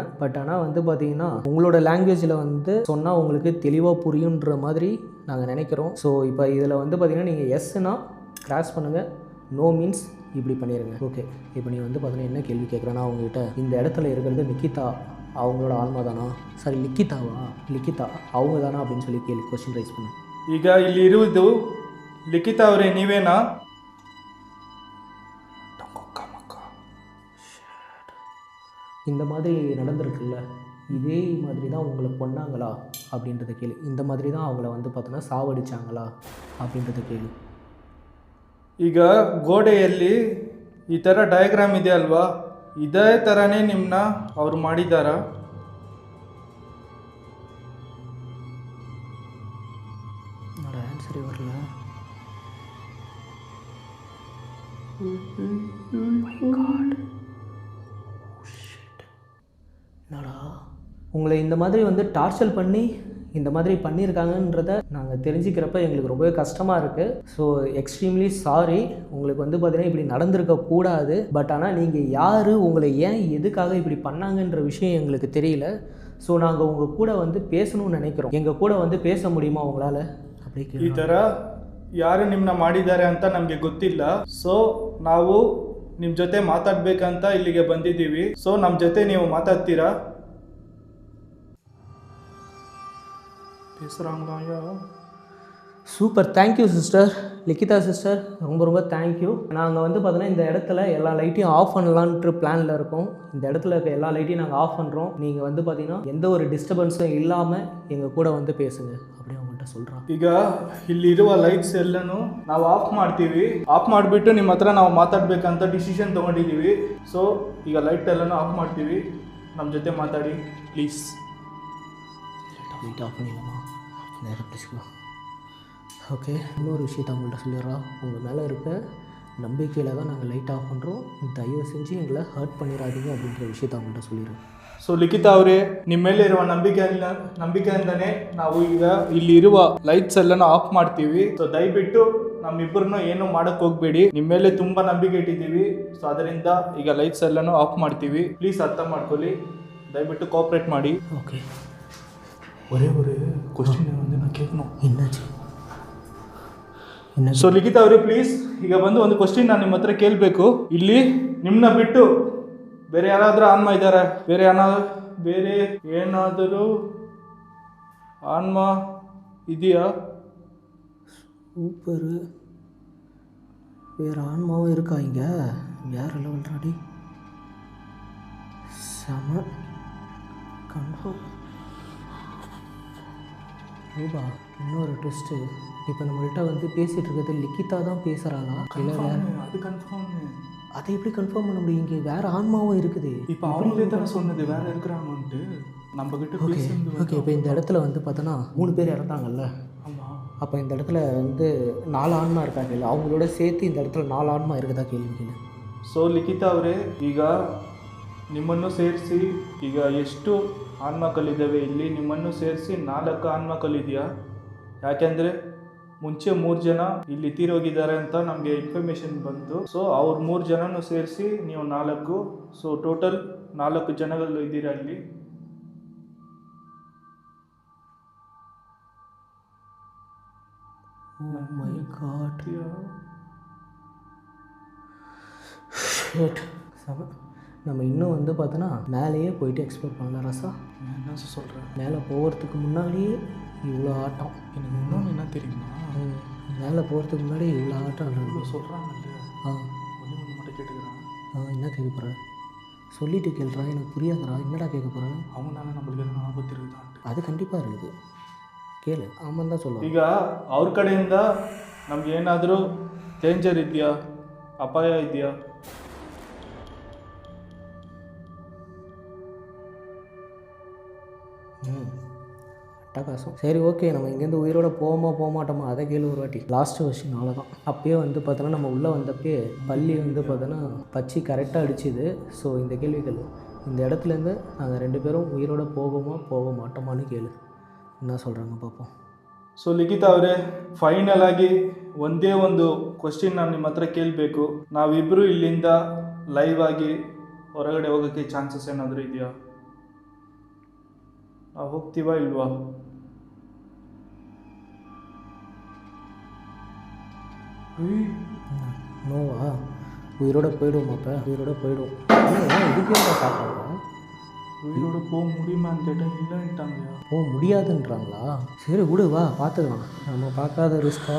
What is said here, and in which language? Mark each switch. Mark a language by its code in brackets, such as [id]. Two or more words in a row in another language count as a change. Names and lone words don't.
[ta] பட் ஆனால் வந்து பார்த்தீங்கன்னா உங்களோட லாங்குவேஜில் வந்து சொன்னால் உங்களுக்கு தெளிவாக புரியுன்ற மாதிரி நாங்கள் நினைக்கிறோம். ஸோ இப்போ இதில் வந்து பார்த்தீங்கன்னா நீங்கள் எஸ்னா கிராஸ் பண்ணுங்கள், [en] no means [ta] இப்படி பண்ணிடுங்க. ஓகே, இப்போ நீ வந்து பார்த்தீங்கன்னா என்ன கேள்வி கேட்குறேன்னா அவங்ககிட்ட இந்த இடத்துல இருக்கிறது நிக்கிதா அவங்களோட ஆன்மா தானா, சாரி லிக்கிதாவா, லிக்கிதா அவங்க தானா அப்படின்னு சொல்லி [en] question raise [ta] பண்ணு. [kn] ಈಗ ಇಲ್ಲಿ ಇರುವುದು ಲಿಖಿತ ಅವರೇ, ನೀವೇನಾ? [ta] இந்த மாதிரி நடந்திருக்குல்ல, இதே மாதிரி தான் உங்களை கொன்னாங்களா அப்படின்றத கேளு. இந்த மாதிரி தான் அவங்கள வந்து பார்த்தோன்னா சாவடிச்சாங்களா அப்படின்றத கேளு. [kn] ಈಗ ಗೋಡೆಯಲ್ಲಿ ಈ ಥರ ಡಯಾಗ್ರಾಮ್ ಇದೆ ಅಲ್ವಾ, ಇದೇ ಥರನೇ ನಿಮ್ಮನ್ನ ಅವ್ರು ಮಾಡಿದ್ದಾರಾ? [ta] என்னோட ஆன்சரே வரல. [en] My God. [ta] உங்களை இந்த மாதிரி வந்து டார்ச்சர் பண்ணி இந்த மாதிரி பண்ணியிருக்காங்கன்றத நாங்கள் தெரிஞ்சுக்கிறப்ப எங்களுக்கு ரொம்பவே கஷ்டமாக இருக்குது. [en] so extremely sorry. [ta] உங்களுக்கு வந்து பார்த்திங்கன்னா இப்படி நடந்திருக்கக்கூடாது. பட் ஆனால் நீங்கள் யார், உங்களை ஏன் எதுக்காக இப்படி பண்ணாங்கன்ற விஷயம் எங்களுக்கு தெரியல. ஸோ நாங்கள் உங்கள் கூட வந்து பேசணும்னு நினைக்கிறோம். எங்கள் கூட வந்து பேச முடியுமா உங்களால்? அப்படி [kn] ಈ ಥರ ಯಾರು ನಿಮ್ಮನ್ನ ಮಾಡಿದ್ದಾರೆ ಅಂತ ನಮಗೆ ಗೊತ್ತಿಲ್ಲ. ಸೊ ನಾವು ನಿಮ್ಮ ಜೊತೆ ಮಾತಾಡಬೇಕಂತ ಇಲ್ಲಿಗೆ ಬಂದಿದ್ದೀವಿ. ಸೊ ನಮ್ಮ ಜೊತೆ ನೀವು ಮಾತಾಡ್ತೀರಾ? [ta] பேசுகிறாங்களா? சூப்பர், [en] thank you sister. [ta] லிக்கிதா சிஸ்டர், ரொம்ப ரொம்ப தேங்க்யூ. நாங்கள் வந்து பார்த்தோன்னா இந்த இடத்துல எல்லா லைட்டையும் ஆஃப் பண்ணலான்ட்டு பிளானில் இருக்கோம். இந்த இடத்துல இருக்க எல்லா லைட்டையும் நாங்கள் ஆஃப் பண்ணுறோம். நீங்கள் வந்து பார்த்தீங்கன்னா எந்த ஒரு டிஸ்டர்பன்ஸும் இல்லாமல் எங்கள் கூட வந்து பேசுங்க அப்படியே அவங்கள்ட்ட சொல்கிறோம். [kn] ಈಗ ಇಲ್ಲಿರುವ ಲೈಟ್ಸ್ ಎಲ್ಲನೂ ನಾವು ಆಫ್ ಮಾಡ್ತೀವಿ. ಆಫ್ ಮಾಡಿಬಿಟ್ಟು ನಿಮ್ಮ ಹತ್ರ ನಾವು ಮಾತಾಡಬೇಕಂತ ಡಿಸಿಷನ್ ತೊಗೊಂಡಿದ್ದೀವಿ. ಸೊ ಈಗ ಲೈಟ್ ಎಲ್ಲನೂ ಆಫ್ ಮಾಡ್ತೀವಿ. ನಮ್ಮ ಜೊತೆ ಮಾತಾಡಿ ಪ್ಲೀಸ್. [en] light off [ta] பண்ணிடலாமா? நேரம் பிடிச்சிக்கோ. ஓகே, இன்னொரு விஷயத்தை அவங்கள்ட்ட சொல்லிடுறோம். உங்கள் மேலே இருக்க நம்பிக்கையில் தான் நாங்கள் [en] light off [ta] பண்ணுறோம். தயவு செஞ்சு எங்களை ஹர்ட் பண்ணிடாதீங்க அப்படின்ற விஷயத்தை அவங்கள்ட்ட சொல்லிடுறோம். [kn] ಸೊ ಲಿಖಿತಾ ಅವರೇ, ನಿಮ್ಮ ಮೇಲೆ ಇರುವ ನಂಬಿಕೆಯಿಂದನೇ ನಾವು ಈಗ ಇಲ್ಲಿರುವ ಲೈಟ್ಸ್ ಎಲ್ಲನೂ ಆಫ್ ಮಾಡ್ತೀವಿ. ಸೊ ದಯವಿಟ್ಟು ನಮ್ಮಿಬ್ಬರನ್ನು ಏನು ಮಾಡೋಕ್ಕೆ ಹೋಗಬೇಡಿ. ನಿಮ್ಮ ಮೇಲೆ ತುಂಬ ನಂಬಿಕೆ ಇಟ್ಟಿದ್ದೀವಿ. ಸೊ ಅದರಿಂದ ಈಗ ಲೈಟ್ಸ್ ಎಲ್ಲನೂ ಆಫ್ ಮಾಡ್ತೀವಿ. ಪ್ಲೀಸ್ ಅರ್ಥ ಮಾಡ್ಕೊಳ್ಳಿ. ದಯವಿಟ್ಟು ಕೋಆಪ್ರೇಟ್ ಮಾಡಿ. [ta] ஓகே, ஒரே ஒரு கொஸ்டின் வந்து நான் கேட்கணும். என்னாச்சு? [kn] ಸೊ ಲಿಖಿತಾ ಅವರೇ ಪ್ಲೀಸ್, ಈಗ ಬಂದು ಒಂದು ಕ್ವಶನ್ ನಾನು ನಿಮ್ಮ ಹತ್ರ ಕೇಳಬೇಕು. ಇಲ್ಲಿ ನಿಮ್ಮನ್ನ ಬಿಟ್ಟು ಬೇರೆ ಯಾರಾದರೂ ಆನ್ಮ ಇದ್ದಾರೆ? ಬೇರೆ ಏನಾದರೂ ಆನ್ಮ ಇದೆಯಾ? [ta] சூப்பரு. வேறு ஆன்மாவும் இருக்கா இங்கே? வேறு லெவல் ராடி. செம கன்ஃபார்ம். ரூபா, இன்னொரு ட்விஸ்ட்டு. இப்போ நம்மள்கிட்ட வந்து பேசிகிட்டு இருக்கிறது லிக்கிதா தான் பேசுகிறாளா இல்லை வேறு? அது கன்ஃபார்ம். அதை எப்படி கன்ஃபார்ம் பண்ண முடியும்? இங்கே வேறு ஆன்மாவும் இருக்குது. இப்போ அவங்களே தானே சொன்னது வேற இருக்கிறாங்கன்ட்டு. நம்ம கிட்ட ஓகே ஓகே. இப்போ இந்த இடத்துல வந்து பார்த்தோன்னா 3 பேர் இறந்தாங்கல்ல. ஆமாம். அப்போ இந்த இடத்துல வந்து 4 ஆன்மா இருக்காங்க இல்லை? அவங்களோட சேர்த்து இந்த இடத்துல 4 ஆன்மா இருக்குதா? கேள்வி கேளு. [kn] ಸೊ ಲಿಖಿತಾ ಅವರೇ, ಈಗ ನಿಮ್ಮನ್ನು ಸೇರಿಸಿ ಈಗ ಎಷ್ಟು ಆನ್ಮಕಲಿದ್ದಾವೆ ಇಲ್ಲಿ? ನಿಮ್ಮನ್ನು ಸೇರಿಸಿ 4 ಆನ್ಮಕಲಿದೆಯಾ? ಯಾಕೆಂದರೆ ಮುಂಚೆ 3 ಜನ ಇಲ್ಲಿ ತೀರೋಗಿದ್ದಾರೆ ಅಂತ ನಮಗೆ ಇನ್ಫಾರ್ಮೇಷನ್ ಬಂತು. ಸೊ ಅವ್ರು 3 ಜನನೂ ಸೇರಿಸಿ ನೀವು 4. ಸೊ ಟೋಟಲ್ 4 ಜನಗಳು ಇದ್ದೀರಾ ಇಲ್ಲಿ. [en] Oh my God. Shit. [ta] நம்ம இன்னும் வந்து பார்த்தோன்னா மேலேயே போயிட்டு எக்ஸ்ப்ளோர் பண்ணலாம் ரசா. என்ன சொல்கிறேன்? மேலே போகிறதுக்கு முன்னாடியே இவ்வளோ ஆட்டம். எனக்கு இன்னொன்று என்ன தெரியுமா? மேலே போகிறதுக்கு முன்னாடி இவ்வளோ ஆட்டம் இவ்வளோ சொல்கிறாங்க இல்லையா? ஒன்று மட்டும் கேட்டுக்கிறேன். என்ன கேட்க போகிறேன்? சொல்லிட்டு கேள்றா, எனக்கு புரியாதுடா. என்னடா கேட்க போகிறேன்? அவங்களால நம்மளுக்கு எதனா ஆபத்து இருக்குதான்ட்டு. அது கண்டிப்பாக இருக்குது, [kn] ಕೇಳು. ಆಮಂದ சொல்லுவோம். ಈಗ ಅವ್ರ ಕಡೆಯಿಂದ ನಮ್ಗೆ ಏನಾದರೂ ಡೇಂಜರ್ ಇದೆಯಾ, ಅಪಾಯ ಇದೆಯಾ? [ta] அட்டகாசம். சரி, ஓகே. நம்ம இங்கேருந்து உயிரோட போக மாட்டோமா அதை கேளு ஒரு வாட்டி. லாஸ்ட்டு வருஷம் அவ்வளோதான். அப்பயே வந்து பார்த்தோன்னா நம்ம உள்ளே வந்தப்பே பள்ளி வந்து பார்த்தோன்னா பச்சி கரெக்டாக அடிச்சுது. ஸோ இந்த கேள்விகள் இந்த இடத்துலேருந்து நாங்கள் 2 பேரும் உயிரோட போக மாட்டோமான்னு கேளு. என்ன சொல்கிறாங்க பார்ப்போம். [kn] ಸೊ ಲಿಖಿತಾ ಅವರೇ, ಫೈನಲ್ ಆಗಿ ಒಂದೇ ಒಂದು ಕ್ವಶನ್ ನಾನು ನಿಮ್ಮ ಹತ್ರ ಕೇಳಬೇಕು. ನಾವಿಬ್ಬರು ಇಲ್ಲಿಂದ ಲೈವ್ ಆಗಿ ಹೊರಗಡೆ ಹೋಗೋಕ್ಕೆ ಚಾನ್ಸಸ್ ಏನಾದರೂ ಇದೆಯಾ? ನಾವು ಹೋಗ್ತೀವಾ ಇಲ್ವಾ? [ta] நோவா? உயிரோட போயிடுவோம். அப்போ உயிரோட போயிடுவோம். இதுக்கே சாப்பிட்றோம். உயிரோட போக முடியுமான்னு கேட்டால் இல்லைன்ட்டாங்கய்யா. போக முடியாதுன்றாங்களா? சரி விடு, வா பார்த்துக்கலாம். நம்ம பார்க்காத ரிஸ்க்கா?